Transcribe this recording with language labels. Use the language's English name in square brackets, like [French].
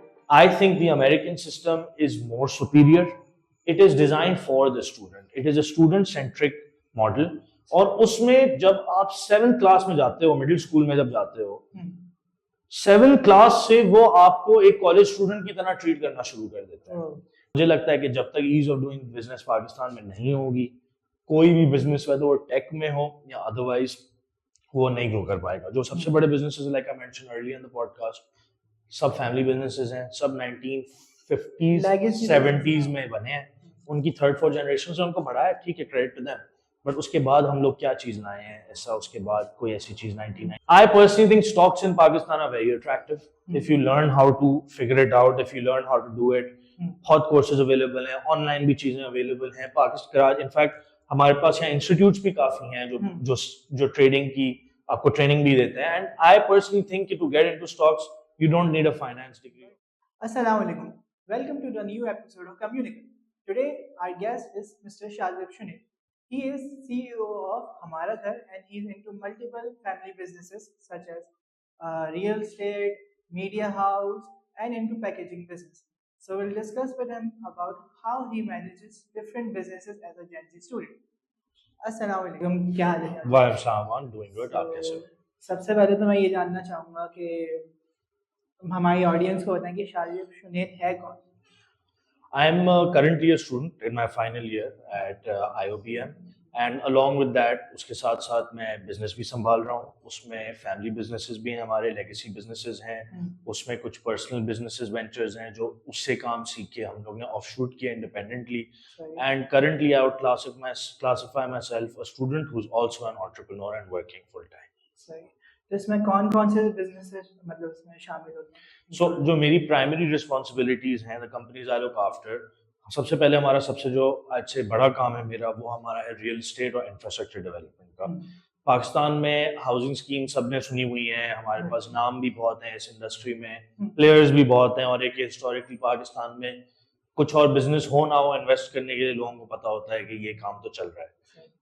[English] I think the American system is more superior. It is designed for the student. It is a student-centric model. [Urdu] اور اس میں جب آپ 7th class میں جاتے ہو, middle school میں جب جاتے ہو, 7th کلاس سے وہ آپ کو ایک کالج اسٹوڈنٹ کی طرح ٹریٹ کرنا شروع کر دیتے ہیں. مجھے لگتا ہے کہ جب تک as of doing business Pakistan میں نہیں ہوگی, کوئی بھی بزنس ویدر وہ ٹیک میں ہو یا ادروائز, وہ نہیں گرو کر پائے گا. جو سب سے بڑے businesses [English] like I mention early in the podcast, [Urdu] sub family businesses ہیں, سب 1950s 70s میں بنے ہیں. ان کی 3rd 4th جنریشن سے ان کو بڑھا ہے, ٹھیک ہے, [English] Credit to them. [Urdu] بٹ اس کے بعد ہم لوگ کیا چیز لائے ہیں ایسا, اس کے بعد کوئی ایسی چیز 99. [English] I personally think stocks in Pakistan are very attractive if you learn how to figure it out, if you learn how to do it. [Urdu] بہت کورسز اویلیبل ہیں, آن لائن بھی چیزیں اویلیبل ہیں. پاکستان انفیکٹ ہمارے پاس یہاں انسٹیٹیوٹس بھی کافی ہیں جو ٹریڈنگ کی آپ کو ٹریننگ بھی دیتے ہیں. [English] And I personally think کہ to get into stocks you don't need a finance degree. السلام علیکم, welcome to the new episode of Communicate. Today our guest is Mr. Shazib Shunil. He is CEO of Hamara Ghar and he is into multiple family businesses such as real estate, media house and into packaging business. So we'll discuss with him about how he manages different businesses as a Gen Z student. [Urdu] السلام علیکم, کیا حال ہے؟ [English] وعلیکم السلام, I'm doing good. [Urdu] آپ کیسے ہو؟ سب سے پہلے تو میں یہ جاننا چاہوں گا کہ ہماری آڈینس کو بتائیں کہ شازب شنیل ہے کون؟ [English] I'm currently a student in my final year at IOBM, and along with that [Urdu] اس کے ساتھ ساتھ میں بزنس بھی سنبھال رہا ہوں. اس میں فیملی بزنسز بھی ہیں, ہمارے لیگیسی بزنسز ہیں, اس میں کچھ پرسنل بزنسز وینچرز ہیں جو اس سے کام سیکھ کے ہم لوگ نے آف شوٹ کیا independently. [English] And currently I would classify myself a student who's also an entrepreneur and working full time. [Urdu] صحیح. تو اس میں کون کون سے بزنس مطلب اس میں شامل ہوتے ہیں؟ سو جو میری پرائمری رسپانسبلٹیز ہیں, [English] the companies I look after, [Urdu] سب سے پہلے ہمارا سب سے جو آج سے بڑا کام ہے میرا, وہ ہمارا ہے ریئل اسٹیٹ اور انفراسٹرکچر ڈیولپمنٹ کا. پاکستان میں ہاؤسنگ اسکیم سب نے سنی ہوئی ہیں, ہمارے پاس نام بھی بہت ہیں اس انڈسٹری میں, پلیئرز بھی بہت ہیں, اور ایک ہسٹوریکلی پاکستان میں کچھ اور بزنس ہو نہ ہو, انویسٹ کرنے کے لیے لوگوں کو پتہ ہوتا ہے کہ یہ کام تو چل رہا ہے.